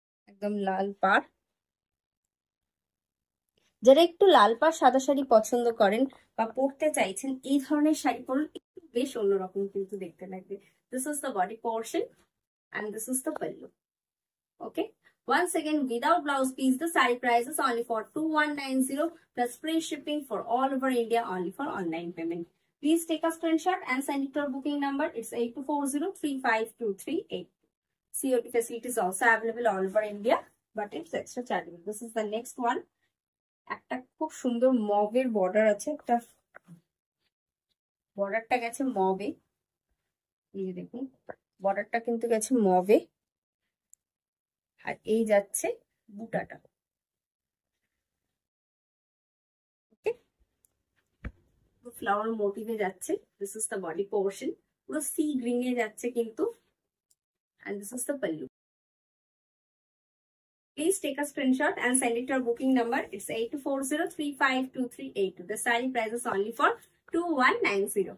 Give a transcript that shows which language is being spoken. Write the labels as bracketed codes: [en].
[bn] একদম লাল পাড়। যারা একটু লাল পাড় সাদা শাড়ি পছন্দ করেন বা পরতে চাইছেন, এই ধরনের শাড়ি পরুন, একটু বেশ অন্যরকম কিন্তু দেখতে লাগবে। [en] This is the body portion and this is the pallu. Okay, once again without blouse piece, the saree price is only for 2190 plus free shipping for all over India, only for online payment. Please take a screenshot and send it to our booking number. It's 8240352382. COD facility is also available all over India, but it's extra chargeable. This is the next one. [bn] একটা খুব সুন্দর মবের border আছে, একটা বর্ডারটা গেছে মবে। এই দেখুন, বর্ডারটা কিন্তু গেছে মবে, আর এই যাচ্ছে বুটাটা। ওকে, ফ্লাওয়ার মোটিভে যাচ্ছে। [en] this is the body portion, [bn] পুরো [en] sea green এ [bn] যাচ্ছে কিন্তু। [en] and this is the pallu. Please take a screenshot and send it to our booking number. It's 8240352382. The saree price is only for 2190.